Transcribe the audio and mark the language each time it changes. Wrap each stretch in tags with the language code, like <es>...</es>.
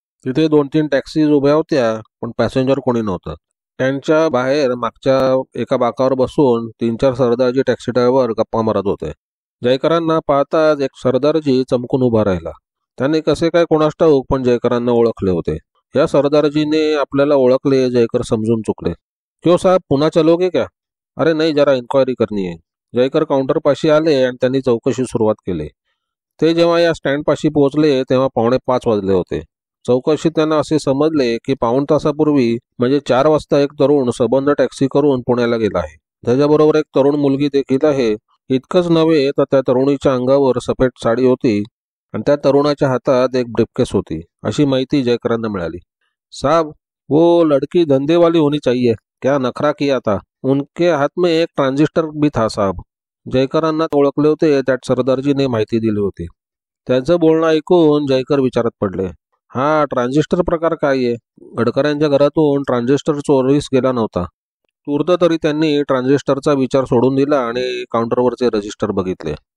<mr>तिथे 2-3 टॅक्सीज उभ्या होत्या, पण पॅसेंजर कोणी नव्हतं. त्यांच्या बाहेर मागच्या एका बाकावर बसून 3-4 सरदारजी टॅक्सी ड्रायव्हर गप्पा मारत होते. जयकरांना पाहताच एक सरदारजी चमकून उभा राहिला. त्याने कसे काय कोणास ठाऊक पण जयकरांना ओळखले होते. या सरदारजीने आपल्याला ओळखले. जयकर समजून चुकले.</mr> <hi>क्यों साहब, पुन्हा चलोगे क्या? अरे नाही, जरा इन्क्वायरी करनी है.</hi> <mr>जयकर काउंटरपाशी आले आणि त्यांनी चौकशी सुरुवात केली. ते जेव्हा या स्टँडपाशी पोहोचले तेव्हा 4:45 वाजले होते. चौकशीत त्यांना असे समजले की पाऊण तासापूर्वी म्हणजे 4 वाजता एक तरुण सबंध टॅक्सी करून पुण्याला गेला आहे. त्याच्याबरोबर एक तरुण मुलगी देखील आहे. इतकंच नव्हे तर त्या तरुणीच्या अंगावर सफेद साडी होती आणि त्या तरुणाच्या हातात एक ब्रीफकेस होती, अशी माहिती जयकरांना मिळाली.</mr> <hi>साहब, वो लड़की धंधे वाली होनी चाहिए. क्या नखरा किया था. उनके हात में एक ट्रांजिस्टर भी था साहब.</hi> <mr>जयकरांना ओळखले होते. त्यात सरदारजीने माहिती दिली होती. त्यांचं बोलणं ऐकून जयकर विचारात पडले. हा ट्रान्झिस्टर प्रकार काय आहे? गडकऱ्यांच्या घरातून ट्रान्झिस्टर चोरीस गेला नव्हता. तूर्त तरी त्यांनी ट्रान्झिस्टरचा विचार सोडून दिला आणि काउंटरवरचे रजिस्टर बघितले.</mr>